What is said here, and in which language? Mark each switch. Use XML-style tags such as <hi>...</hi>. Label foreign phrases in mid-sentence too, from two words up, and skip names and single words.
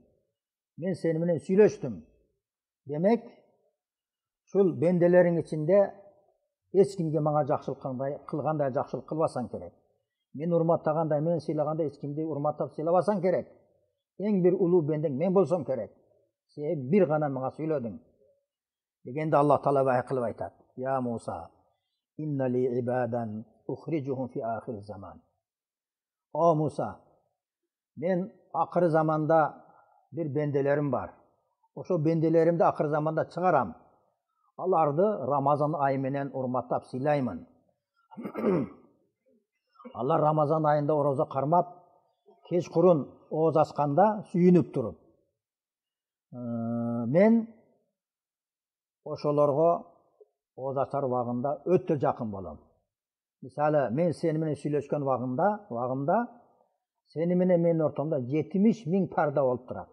<ky>Мен сени менен сүйлөштүм. Демек, ушул бенделериң ичинде эч кимге мага жакшылык кылгандай жакшылык кылбасаң керек. Мен урматтагандай, мен сыйлагандай эч кимди урматтап сыйлабасаң керек. Эң бир улуу бендең мен болсом керек. Сен бир гана мага сүйлөдүң." Дегенде Алла Таала вахй кылып айтат:</ky> <ar>"يا موسى إن لي عبادا أخرجهم في آخر الزمان."</ar> <ky>О Муса, мен акыр заманда бир бенделерим бар. Ошо бенделеримди акыр заманда чыгарам. Аларды Рамазан айы менен урматтап сыйлаймын. Алар Рамазан айында орозо кармап,</ky> <uz>kechqurun og'iz ochganda suyunib turib, men o'shalarga og'iz ochar vaqtimda o'ta yaqin bo'laman. Misali, men seni bilan söylashgan vaqtimda seni bilan men o'rtamda 70 ming parda bo'lib turadi.</uz>